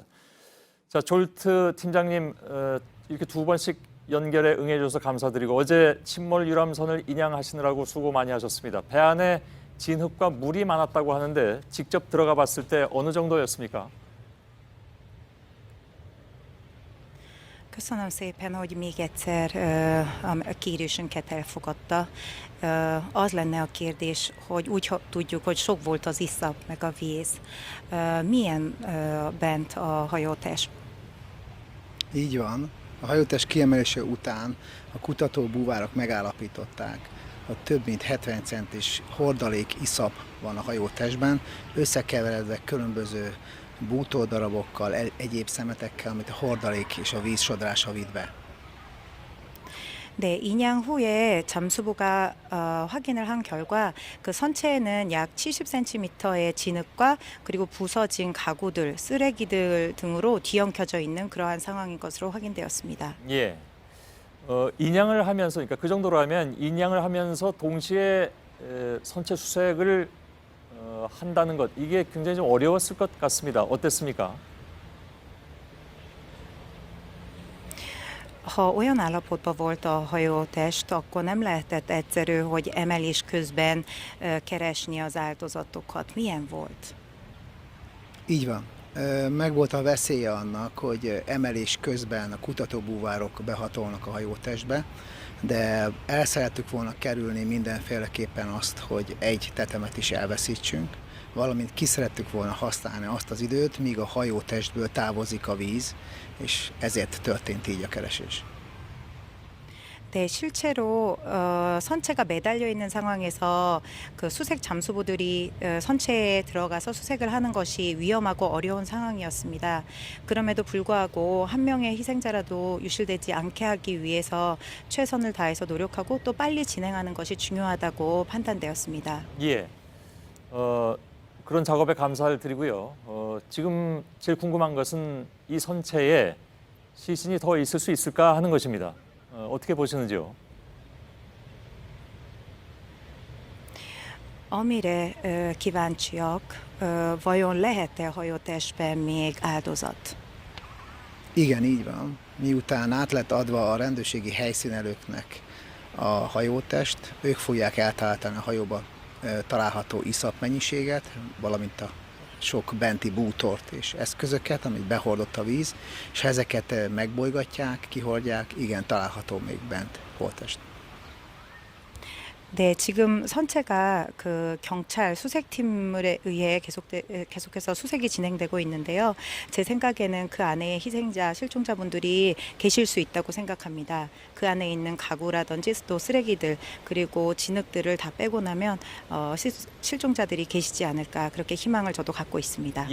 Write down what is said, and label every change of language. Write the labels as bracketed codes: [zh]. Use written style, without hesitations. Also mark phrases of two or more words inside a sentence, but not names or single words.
[ko] 자, 졸트 팀장님 이렇게 2번씩 연결에 응해줘서 감사드리고 어제 침몰 유람선을 인양하시느라고 수고 많이 하셨습니다. 배 안에 진흙과 물이 많았다고 하는데 직접 들어가 봤을 때 어느 정도였습니까? [hu] Köszönöm szépen, hogy még egyszer a kérésünket elfogadta. Az lenne a kérdés, hogy úgy tudjuk, hogy sok volt az iszap meg a víz. Milyen bent a hajótest? Így van. A hajótest kiemelése után a kutatóbúvárok megállapították, hogy több mint 70 centis hordalék iszap van a hajótestben, összekeveredve különböző bútordarabokkal, egyéb szemetekkel, amit a hordalék és a vízsodrása vitt be. [ko] 네, 인양 후에 잠수부가 확인을 한 결과 그 선체에는 약 70cm의 진흙과 그리고 부서진 가구들, 쓰레기들 등으로 뒤엉켜져 있는 그러한 상황인 것으로 확인되었습니다. 예. 인양을 하면서, 그러니까 그 정도로 하면 인양을 하면서 동시에 선체 수색을 한다는 것, 이게 굉장히 좀 어려웠을 것 같습니다. 어땠습니까? [hu] Ha olyan állapotban volt a hajótest, akkor nem lehetett egyszerű, hogy emelés közben keresni az áldozatokat. Milyen volt? Így van. Megvolt a veszélye annak, hogy emelés közben a kutatóbúvárok behatolnak a hajótestbe, de el szerettük volna kerülni mindenféleképpen azt, hogy egy tetemet is elveszítsünk, valamint ki szerettük volna használni azt az időt, míg a hajótestből távozik a víz, és ezért történt így a keresés. [ko] 네, 실제로 선체가 매달려 있는 상황에서 그 수색 잠수부들이 선체에 들어가서 수색을 하는 것이 위험하고 어려운 상황이었습니다. 그럼에도 불구하고 한 명의 희생자라도 유실되지 않게 하기 위해서 최선을 다해서 노력하고 또 빨리 진행하는 것이 중요하다고 판단되었습니다. 예. 그런 작업에 감사를 드리고요. 지금 제일 궁금한 것은 이 선체에 시신이 더 있을 수 있을까 하는 것입니다. 어떻게 보시는지요? [hu] Amire kíváncsiak, vajon lehet-e a hajótestben még áldozat? Igen, így van. Miután át lett adva a rendőrségi helyszínelőknek a hajótest, ők fogják eltalálni a hajóba található iszap mennyiséget, valamint a sok benti bútort és eszközöket, amit behordott a víz, és ha ezeket megbolygatják, kihordják, igen, található még bent holttest. [ko] 네, 지금 선체가 그 경찰 수색팀에 의해 계속해서 수색이 진행되고 있는데요. 제 생각에는 그 안에 희생자, 실종자분들이 계실 수 있다고 생각합니다. 그 안에 있는 가구라든지 또 쓰레기들 그리고 진흙들을 다 빼고 나면 실종자들이 계시지 않을까 그렇게 희망을 저도 갖고 있습니다.